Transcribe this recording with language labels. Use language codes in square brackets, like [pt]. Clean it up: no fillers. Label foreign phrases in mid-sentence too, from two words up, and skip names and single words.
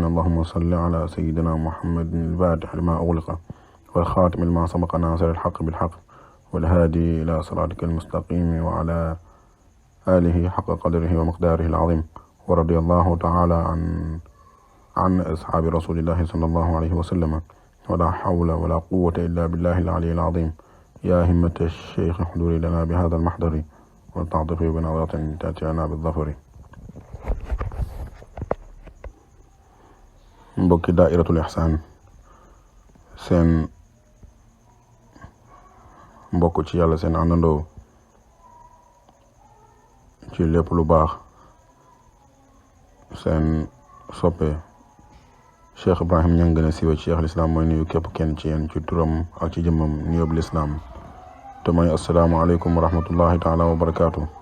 [ar] اللهم صل على سيدنا محمد الفاتح لما أغلق والخاتم لما سبق ناصر الحق بالحق والهادي إلى صراطك المستقيم وعلى آله حق قدره ومقداره العظيم. ورضي الله تعالى عن أصحاب رسول الله صلى الله عليه وسلم. ولا حول ولا قوة إلا بالله العلي العظيم. يا همة الشيخ احضري لنا بهذا المحضر ولتعطفي بنظرة تأتي لنا بالظفر. [wo] mbokki daa'iratul ihsaan, seen mbokk ci yàlla, seen àndandoo ci lépp lu baax, seen soppe Cheikh Ibrahim Niang gën a siiwe ci Cheikh l'Islam mooy nuyu képp kenn ci yéen ci turam ak ci jëmmam nuyoob l'Islam te mooy [ar] السلام عليكم ورحمة الله تعالى وبركاته.